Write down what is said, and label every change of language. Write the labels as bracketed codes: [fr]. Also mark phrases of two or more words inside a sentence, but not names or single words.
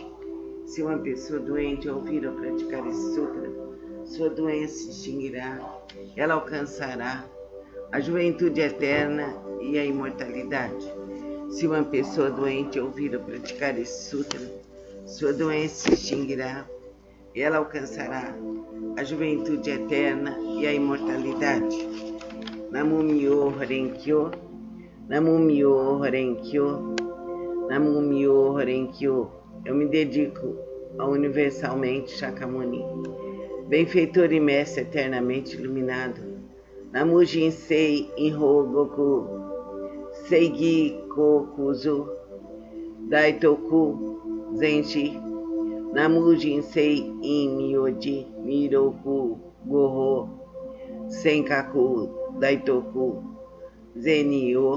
[pt] Se uma pessoa doente ouvir ou praticar esse sutra, sua doença se extinguirá, ela alcançará a juventude eterna e a imortalidade. Se uma pessoa doente ouvir ou praticar esse sutra, sua doença se extinguirá e ela alcançará a juventude eterna e a imortalidade. [ja] 南無妙法蓮華経、南無妙法蓮華経、南無妙法蓮華経. [pt] Eu me dedico ao universalmente Shakyamuni, benfeitor e mestre eternamente iluminado. Namo Jinsei Inho Goku, Seigi Kokuzu, Daitoku Zenshi, Namo Jinsei In Myoji Miroku Goho, Senkaku Daitoku Zenyo.